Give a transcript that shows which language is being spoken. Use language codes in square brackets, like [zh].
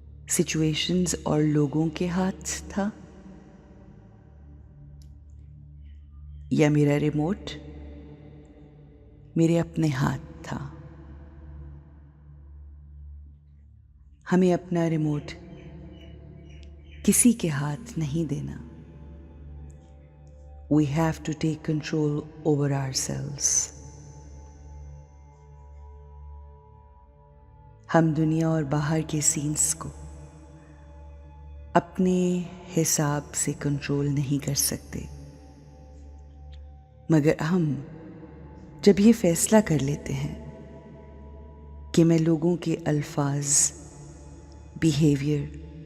[hi] Situations और लोगों के हाथ था, या मेरा रिमोट मेरे अपने हाथ था? हमें अपना रिमोट किसी के हाथ नहीं देना। [en] We have to take control over ourselves. [hi] हम दुनिया और बाहर के सीन्स को अपने हिसाब से कंट्रोल नहीं कर सकते, मगर हम जब ये फैसला कर लेते हैं कि मैं लोगों के अल्फाज, बिहेवियर